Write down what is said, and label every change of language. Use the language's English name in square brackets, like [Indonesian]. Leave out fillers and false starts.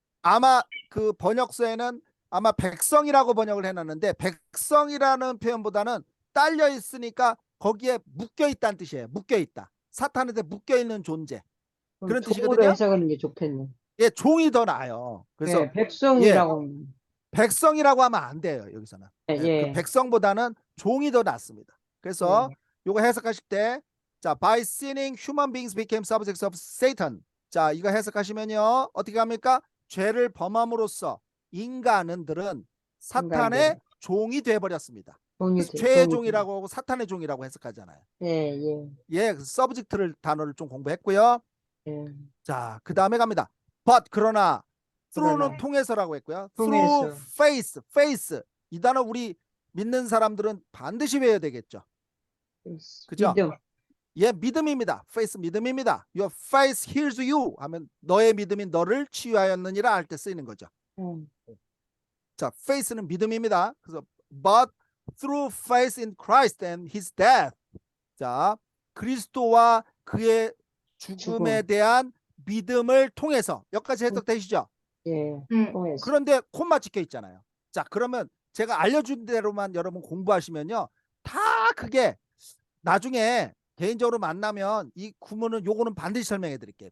[Korean] 아마 그 번역서에는 아마 백성이라고 번역을 해놨는데, 백성이라는 표현보다는 딸려 있으니까 거기에 묶여 있다는 뜻이에요. 묶여 있다. 사탄한테 묶여 있는 존재. 그런 종으로 뜻이거든요. 해석하는 게 좋겠네. 예, 종이 더 나아요. 그래서 예, 백성이라고. 백성이라고 하면 안 돼요. 여기서는. 예, 그 예. 백성보다는 종이 더 낫습니다. 그래서 예. 요거 해석하실 때, 자, [English] by sinning human beings became subjects of Satan. [Korean] 자, 이거 해석하시면요, 어떻게 합니까? 죄를 범함으로써 인간들은 사탄의 인간들은. 종이 돼버렸습니다. 종이 그래서 돼, 죄의 종이 종이라고 하고 사탄의 종이라고 해석하잖아요. 예, 예. 예, 그래서 subject를 단어를 좀 공부했고요. 예. 자, 그 다음에 갑니다. [English] but, [Korean] 그러나, [English] through는 [Korean] 그러나. 통해서라고 했고요. 통해서. [English] through faith, faith. [Korean] 이 단어 우리 믿는 사람들은 반드시 외워야 되겠죠. 그죠? 믿음. 예, 믿음입니다. faith 믿음입니다. [English] Your faith heals you [Korean] 하면 너의 믿음이 너를 치유하였느니라 할 때 쓰이는 거죠. 자, faith는 믿음입니다. 그래서 [English] but through faith in Christ and his death. [Korean] 자, 그리스도와 그의 죽음에 죽음. 대한 믿음을 통해서. 여기까지 해석되시죠? 예, 네. 통해서. 그런데 콤마 찍혀 있잖아요. 자, 그러면 제가 알려준 대로만 여러분 공부하시면요. 다 그게 나중에 개인적으로 만나면 이 구문은 요거는 반드시 설명해 드릴게요.